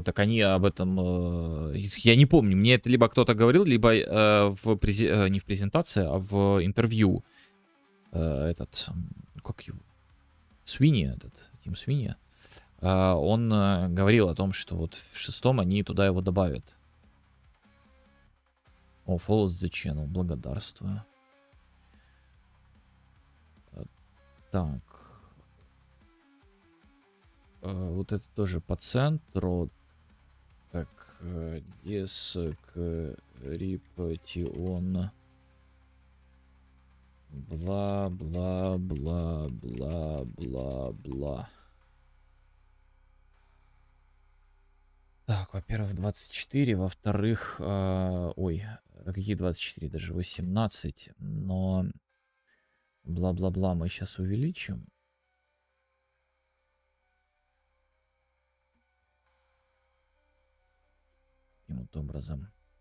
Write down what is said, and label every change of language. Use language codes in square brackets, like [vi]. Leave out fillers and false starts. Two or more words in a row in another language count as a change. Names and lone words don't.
[ru] Так они об этом... я не помню. Мне это либо кто-то говорил, либо не в презентации, а в интервью. Как его? Свиньи этот. Тим Свиньи. Он говорил о том, что вот в 6-м они туда его добавят. [en] Follows the channel. [ru] Благодарствую. Так. Вот это тоже по центру. Так, диск, репатион. Бла-бла-бла-бла-бла-бла. Так, во-первых, 24, во-вторых, какие 24, даже 18, но бла-бла-бла мы сейчас увеличим. Таким вот образом.